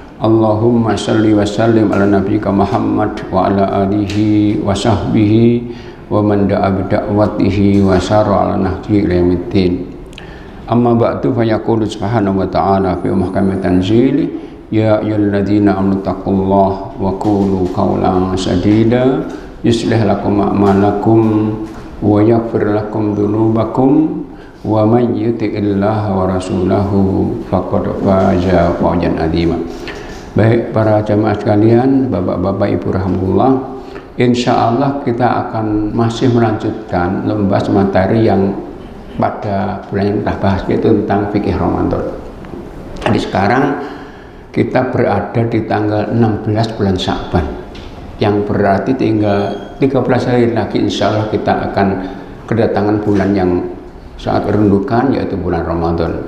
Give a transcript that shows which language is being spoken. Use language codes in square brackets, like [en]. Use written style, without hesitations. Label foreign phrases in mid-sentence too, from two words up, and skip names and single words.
[ar] اللهم صل وسلم على نبيك محمد وعلى آله وصحبه ومن دعا بدعوته وسار على نهج إلى يوم الدين. أما بعد، فيقول سبحانه وتعالى في محكم التنزيل يا أيها الذين آمنوا اتقوا الله وقولوا قولا سديدا يصلح لكم أعمالكم ويغفر لكم ذنوبكم ومن يطع الله ورسوله فقد فاز فوزا عظيما. [id] Baik para jamaah sekalian, bapak-bapak, ibu rahmatullah, [ar] إن شاء الله [id] kita akan masih melanjutkan membahas materi yang pada bulan yang kita bahas, yaitu tentang fikih Ramadan. Jadi sekarang kita berada di tanggal 16 bulan Sya'ban, yang berarti tinggal 13 hari lagi [ar] إن شاء الله [id] kita akan kedatangan bulan yang sangat rindukan, yaitu bulan Ramadan.